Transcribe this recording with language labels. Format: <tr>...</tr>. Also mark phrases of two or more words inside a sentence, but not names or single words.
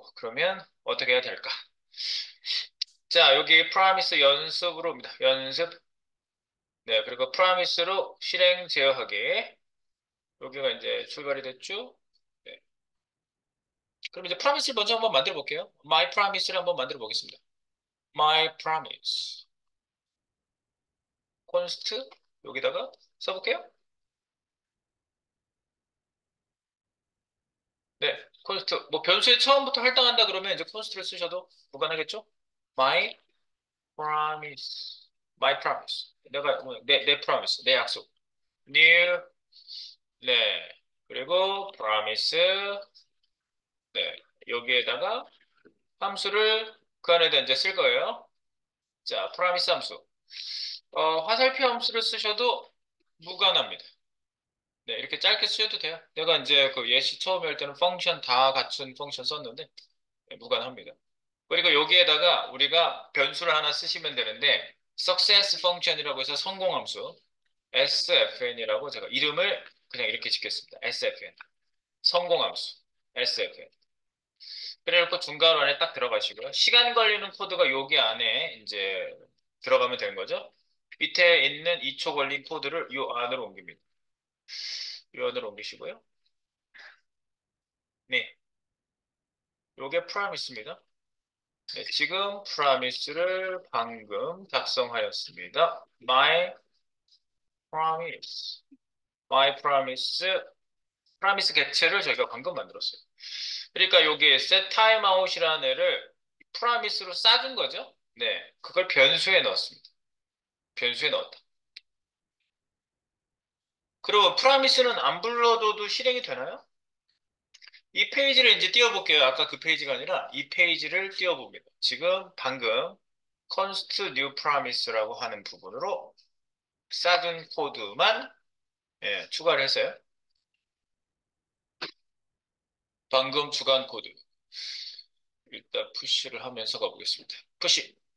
<ko>그러면 어떻게 해야 될까? 자, 여기 프라미스 연습으로입니다. 연습. 네, 그리고 프라미스로 실행 제어하기. 여기가 이제 출발이 됐죠? 네. 그럼 이제 프라미스를 먼저 한번 만들어 볼게요.</ko> <en>My promise</en> <ko>를 한번 만들어 보겠습니다.</ko> <en>My promise.</en> <ko>const 여기다가 써볼게요. 네, const 뭐 변수에 처음부터 할당한다 그러면 이제 const를 쓰셔도 무관하겠죠?</ko> <en>My promise. My promise.</en> <ko>내가 내 promise, 내 약속. New 네. 그리고 promise 네. 여기에다가 함수를 그 안에다 이제 쓸 거예요. 자, promise 함수. 화살표 함수를 쓰셔도 무관합니다. 네, 이렇게 짧게 쓰셔도 돼요. 내가 이제 그 예시 처음에 할 때는 펑션 다 갖춘 펑션 썼는데 네, 무관합니다. 그리고 여기에다가 우리가 변수를 하나 쓰시면 되는데</ko> <en>success function</en> <ko>이라고 해서 성공함수 sfn이라고 제가 이름을 그냥 이렇게 짓겠습니다. sfn 성공함수 sfn 그래놓고 중괄호 안에 딱 들어가시고요. 시간 걸리는 코드가 여기 안에 이제 들어가면 되는 거죠. 밑에 있는 2초 걸린 코드를 이 안으로 옮깁니다. 이 안으로 옮기시고요. 네, 요게 프라미스입니다. 네, 지금 프라미스를 방금 작성하였습니다.</ko> <en>My promise. My promise.</en> <ko>프라미스 객체를 저희가 방금 만들었어요. 그러니까 여기</ko> <en>set timeout</en> <ko>이라는 애를 프라미스로 싸준 거죠. 네, 그걸 변수에 넣었습니다. 변수에 넣었다. 그리고 프라미스는 안 불러줘도 실행이 되나요? 이 페이지를 이제 띄워볼게요. 아까 그 페이지가 아니라 이 페이지를 띄워봅니다. 지금 방금</ko> <en>const new promise</en> <ko>라고 하는 부분으로 싸준 코드만 예, 추가를 했어요. 방금 주간 코드. 일단 푸시를 하면서 가보겠습니다. 푸시.</ko>